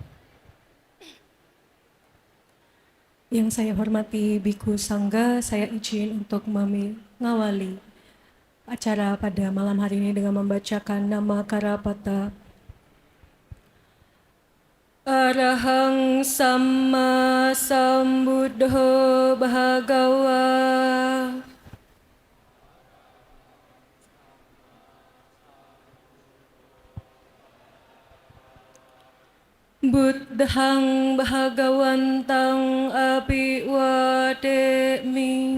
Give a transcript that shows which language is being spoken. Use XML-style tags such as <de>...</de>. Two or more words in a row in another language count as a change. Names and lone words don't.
<id>Yang saya hormati Biku Sangga, saya izin untuk mengawali acara pada malam hari ini dengan membacakan</id> <pi>nama Karapata. Arahang Samma Sambuddho Bhagawa. Buddhang Bhagawantang Abhiwademi.</pi>